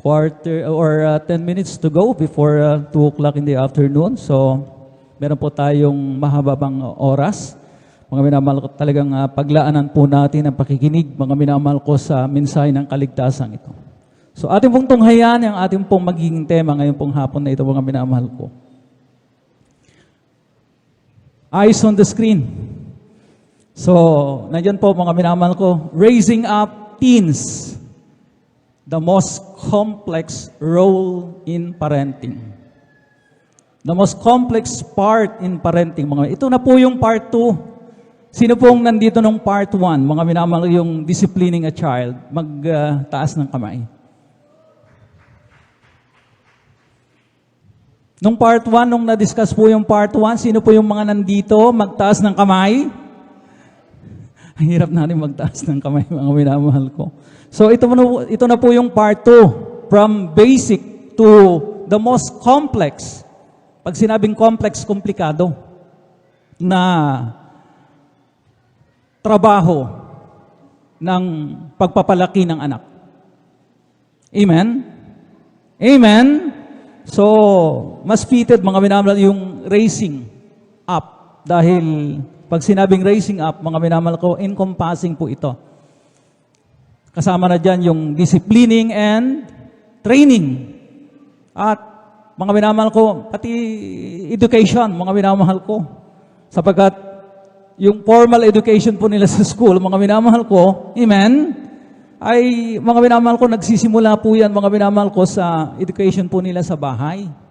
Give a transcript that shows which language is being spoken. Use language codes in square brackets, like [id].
[en] 10 minutes to go before 2 o'clock in the afternoon. [tl] So, meron po tayong mahaba pang oras. Mga minamahal ko, talagang paglaanan po natin ang pakikinig, mga minamahal ko, sa mensahe ng kaligtasan ito. So, ating pong tunghayan, ang ating pong magiging tema ngayon pong hapon na ito, mga minamahal ko. [en] Eyes on the screen. So, [tl] nandiyan po, mga minamahal ko, [en] raising up teens. The most complex role in parenting. The most complex part in parenting. [tl] Ito na po yung part 2. Sino pong nandito nung part 1? Mga minamahal, yung [en] disciplining a child. [tl] Magtaas ng kamay. Nung part 1, nung na-discuss po yung part 1, sino po yung mga nandito? Magtaas ng kamay. Ang hirap natin magtaas ng kamay, mga minamahal ko. [en] So [tl] ito na po yung [en] part 2, from basic to the most complex. [tl] Pag sinabing complex, komplikado na trabaho ng pagpapalaki ng anak. Amen? Amen? So, mas fitted, mga minamahal, yung [en] raising up. [tl] Dahil pag sinabing raising up, mga minamahal ko, encompassing po ito. Kasama na dyan yung [en] disciplining and training. [tl] At mga minamahal ko, pati education, mga minamahal ko. Sapagkat yung formal education po nila sa school, mga minamahal ko, amen, ay mga minamahal ko, nagsisimula po yan, mga minamahal ko, sa education po nila sa bahay.